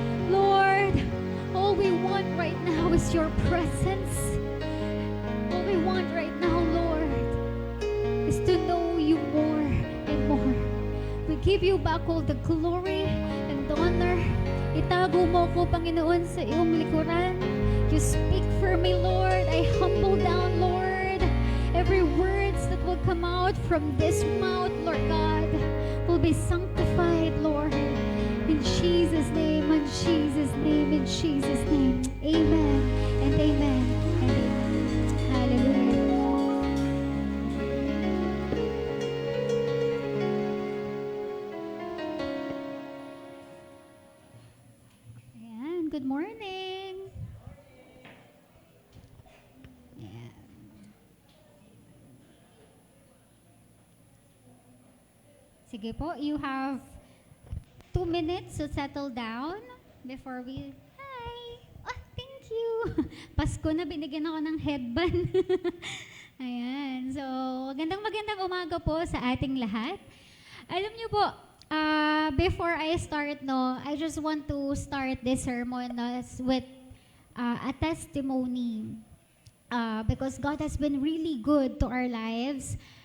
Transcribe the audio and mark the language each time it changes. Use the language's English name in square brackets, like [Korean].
[English] Lord, all we want right now is your presence. All we want right now, Lord, is to know you more and more. We give you back all the glory and honor. [Filipino] Itago mo ko, Panginoon, sa iyong likuran. [English] You speak for me, Lord. I humble down, Lord. Every words that will come out from this mouth, Lord God, will be sanctified, Lord. In Jesus' name, in Jesus' name, in Jesus' name. Amen and amen and amen. Hallelujah. Ayan, good morning. [Filipino] Ayan. Sige po, [English] you have 2 minutes to settle down before we... Hi! Oh, thank you! [Filipino] Pasko na, binigyan ako ng headband. Ayan. So, magandang umaga po sa ating lahat. Alam niyo po, [English] before I start, no, I just want to start this sermon with a testimony. Because God has been really good to our lives.